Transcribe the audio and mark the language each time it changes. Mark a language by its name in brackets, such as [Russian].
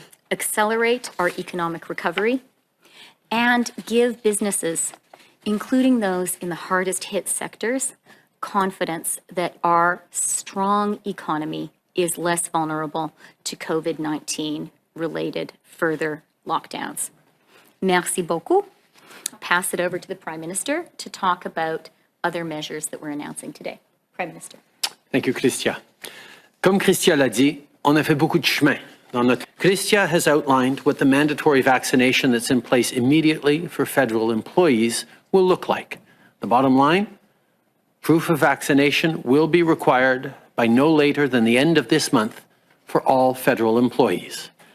[English] accelerate our economic recovery, and give businesses, including those in the hardest hit sectors, confidence that our strong economy is less vulnerable to COVID-19 related further lockdowns. [French] Merci beaucoup. [English] Pass it over to the Prime Minister to talk about other measures that we're announcing today. Prime Minister. Thank you, Christia. [French] Comme Christia l'a dit, on a fait beaucoup de chemin. [English] Christia has outlined what the mandatory vaccination that's in place immediately for federal employees will look like. The bottom line, proof of vaccination will be required by no later than the end of this month for all federal employees.